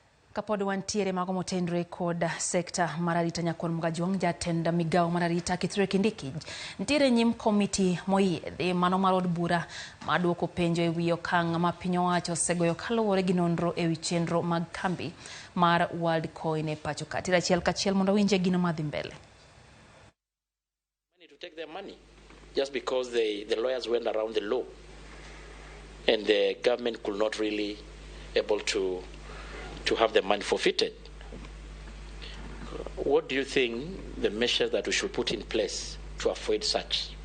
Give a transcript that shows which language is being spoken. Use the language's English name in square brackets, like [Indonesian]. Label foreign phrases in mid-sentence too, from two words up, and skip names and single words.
[Luo (Kenya and Tanzania)] Kapod wantiere mago motendre kod sekta mar arita nyakon mgajuang jatend migao mar arita Kithure Kindiki ntiere nyim komiti moyiedhi mano mar od bura maduoko penjo ewi okang' ma piny owacho osegoyo kaluwore gi nonro ewi chenro mag kambi mar World Coin e pacho ka. Tira achiel kachiel mondo winje gino madhi mbele. [English] To take their money just because the lawyers went around the law and the government could not really able to have the money forfeited. What do you think the measures that we should put in place to avoid such?